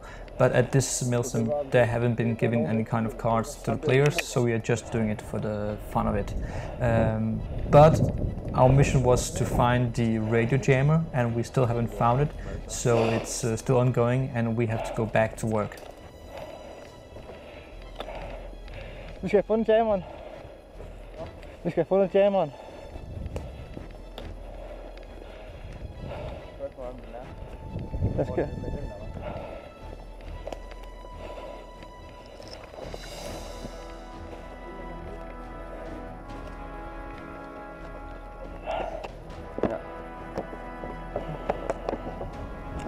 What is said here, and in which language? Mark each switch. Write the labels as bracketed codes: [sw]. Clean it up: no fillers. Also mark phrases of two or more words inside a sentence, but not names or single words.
[en] But at this Milsim, they haven't been giving any kind of cards to the players, so we are just doing it for the fun of it. But our mission was to find the radio jammer, and we still haven't found it, so it's still ongoing, and we have to go back to work. [da] Vi skal have fundet jammeren. Vi skal have fundet jammeren. Hvad skal? Ja.